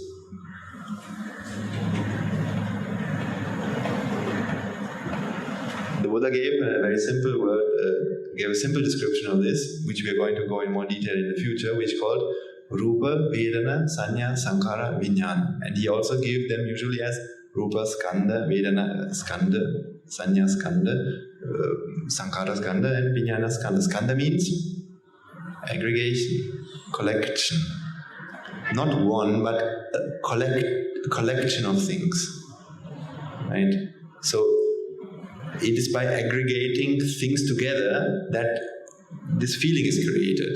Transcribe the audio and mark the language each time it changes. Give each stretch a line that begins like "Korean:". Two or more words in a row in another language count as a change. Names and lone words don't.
English: The Buddha gave a very simple word, gave a simple description of this, which we are going to go in more detail in the future, which is called
Pali: Rupa, Vedana, Sanya, Sankhara, Vijnana.
English: And he also gave them usually as
Pali: Rupa, Skandha, Vedana, Skandha, Sanya, Skandha, Sankhara, Skandha, and Vijnana, Skandha.
English: Skandha means aggregation, collection. Not one, but a collection of things. Right? So it is by aggregating things together that this feeling is created.